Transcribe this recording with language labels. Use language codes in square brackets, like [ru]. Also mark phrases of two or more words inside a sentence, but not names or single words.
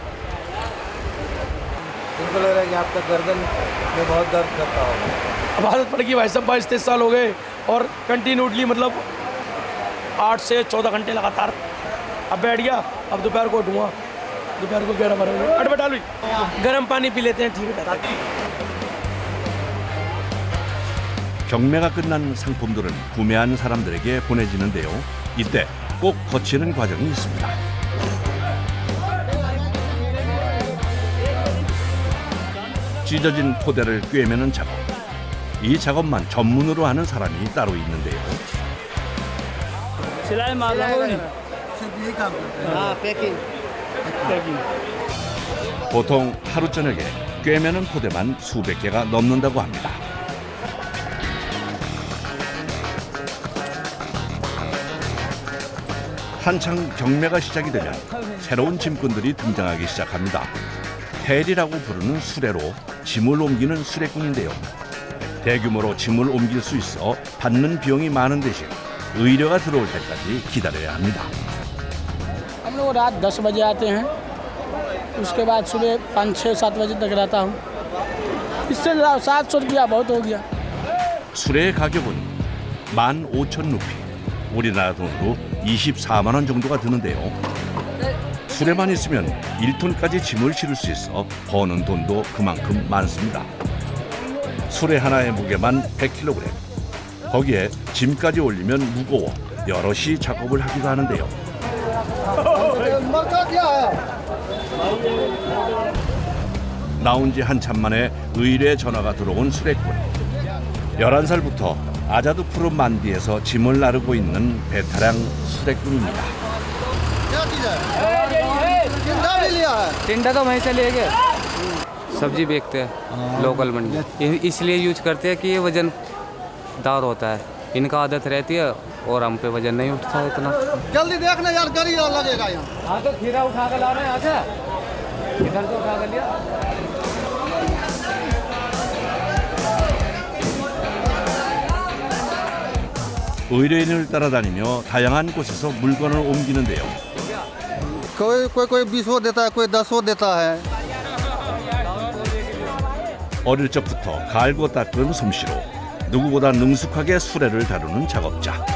[hi] इनको लग रहा है कि आपका गर्दन में बहुत दर्द करता होगा। अब आदत पड़ गई भाई साहब 22-23 साल हो गए और कंटिन्यूटली मतलब 8 से 14 घंटे लगातार। अब बैठ गया, अब दोपहर को उठूँगा, दोपहर को 11-12 बजे अटबट डालू, गर्म पानी पी लेते हैं, ठीक रहता है। [ko] 경매가 끝난 상품들은 구매한 사람들에게 보내지는데요. 이때 꼭 거치는 과정이 있습니다. 찢어진 포대를 꿰매는 작업. 이 작업만 전문으로 하는 사람이 따로 있는데요. [hi] सिलाई मार रहा हूँ। हाँ पैकिंग [ko] 보통 하루 저녁에 꿰매는 포대만 수백 개가 넘는다고 합니다. 한창 경매가 시작이 되면 새로운 짐꾼들이 등장하기 시작합니다. 헬이라고 부르는 수레로 짐을 옮기는 수레꾼인데요. 대규모로 짐을 옮길 수 있어 받는 비용이 많은 대신 의뢰가 들어올 때까지 기다려야 합니다. [hi] हम लोग रात 10 बजे आते हैं, उसके बाद सुबह 5-6-7 बजे तक रहता हूँ। इससे 700 रुपया बहुत हो गया। [ko] 수레의 가격은 15,000루피, 우리나라 돈으로 24만 원 정도가 드는데요. 수레만 있으면 1톤까지 짐을 실을 수 있어 버는 돈도 그만큼 많습니다. 수레 하나의 무게만 100kg. 거기에 짐까지 올리면 무거워 여럿이 작업을 하기도 하는데요. 나온 지 한참 만에 의뢰 전화가 들어온 수레꾼. 11살부터 아자드 푸른 만디에서 짐을 나르고 있는 베테랑 수레꾼입니다. [hi] टिंडा तो वहीं से ले गए। सब्जी बेचते हैं लोकल मंडी, इसलिए यूज करते हैं कि ये वजनदार होता है। इनका आदत रहती है और हम पे वजन नहीं उठता है इतना। जल्दी देखना यार, गाड़ी लगेगा यहाँ। हाँ तो खीरा उठा कर ला रहे हैं यहाँ से, इधर से उठा कर लिया। [ko] 의뢰인을 따라다니며 다양한 곳에서 물건을 옮기는데요. [hi] कोई 20 देता है, कोई 10 देता है। [ko] 어릴 적부터 갈고 닦은 솜씨로 누구보다 능숙하게 수레를 다루는 작업자.